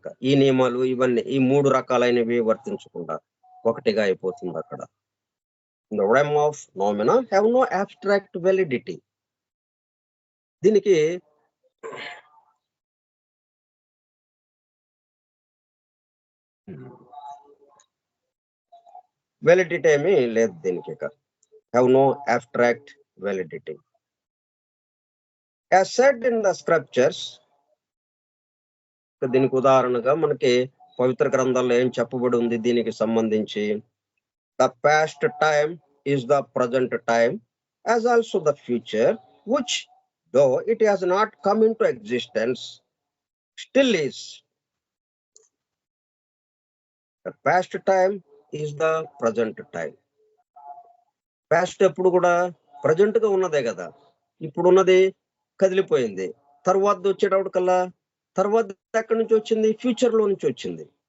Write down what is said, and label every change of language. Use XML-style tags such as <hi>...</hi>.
<te>ఇక ఈ నియమాలు ఇవన్నీ ఈ 3 రకాలైనవి వర్తించకుండా ఒకటిగా అయిపోతుంది అక్కడ.</te> <en>The realm of phenomena have no abstract validity.</en> <te>దీనికి వ్యాలిడిటీ ఏమీ లేదు. దీనికి ఇక</te> <en>have no abstract validity. As said in the scriptures,</en> <te>దీనికి ఉదాహరణగా మనకి పవిత్ర గ్రంథాల్లో ఏం చెప్పబడి ఉంది దీనికి సంబంధించి?</te> <en>The past time is the present time as also the future, which though it has not come into existence still is. The past time is the present time.</en> <te>Past ఎప్పుడు కూడా ప్రజెంట్ గా ఉన్నదే కదా. ఇప్పుడు ఉన్నది కదిలిపోయింది, తర్వాత వచ్చేటప్పటికల్లా తర్వాత ఎక్కడి నుంచి వచ్చింది? ఫ్యూచర్ లో నుంచి వచ్చింది.</te>